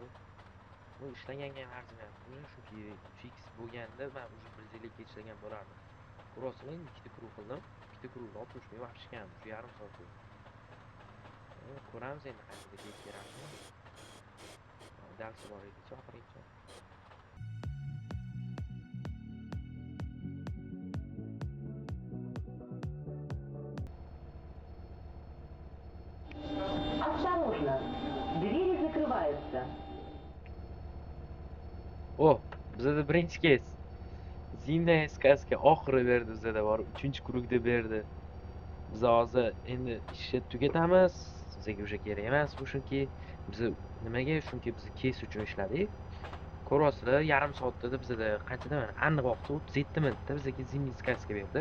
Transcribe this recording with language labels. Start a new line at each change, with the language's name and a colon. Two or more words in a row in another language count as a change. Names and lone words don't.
Uzbek: Bu ishlaganga ham arzimayapti. Chunki 3x bo'lganda men уже 150 ga ishlagan bo'lardim. Cross'ni ikkita krug qildim. Ikkita krugni 60 ming вообще kam. Shu yarim soat bo'ldi. Ko'ramiz endi qanchaga kes beramiz. Dalsi bor edi, chaqiringchi.
Russian: Осторожно, двери закрываются.
Uzbek: O, bizada birinchi kes. Zina SKSga oxiri berdi bizada bor. 3-krugda berdi. Biz hozir endi ishni tugatamiz. Bizga o'sha kerak emas bu, chunki biz nimaga? Chunki biz kes uchun ishladik. Ko'rasizlar, yarim soatda bizada qanchada mana aniq vaqti 37 minutda bizga Zina SKSga berdi.